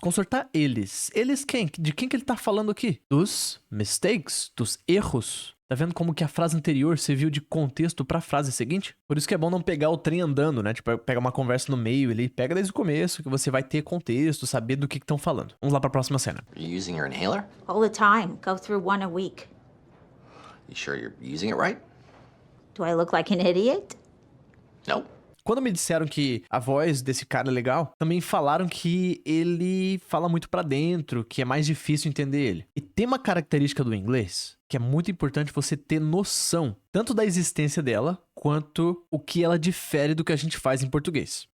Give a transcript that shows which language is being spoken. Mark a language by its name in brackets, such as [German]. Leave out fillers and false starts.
[Portuguese] Consertar eles. Eles quem? De quem que ele tá falando aqui? Dos mistakes, dos erros. Tá vendo como que a frase anterior serviu de contexto pra frase seguinte? Por isso que é bom não pegar o trem andando, né? Tipo, pegar uma conversa no meio ali. Pega desde o começo, que você vai ter contexto, saber do que estão falando. Vamos lá pra próxima cena. [English] Are you using your inhaler? All the time. Go through one a week. You sure you're using it right? Do I look like an idiot? No. [Portuguese] quando me disseram que a voz desse cara é legal, também falaram que ele fala muito pra dentro, que é mais difícil entender ele. E tem uma característica do inglês que é muito importante você ter noção, tanto da existência dela, quanto o que ela difere do que a gente faz em português.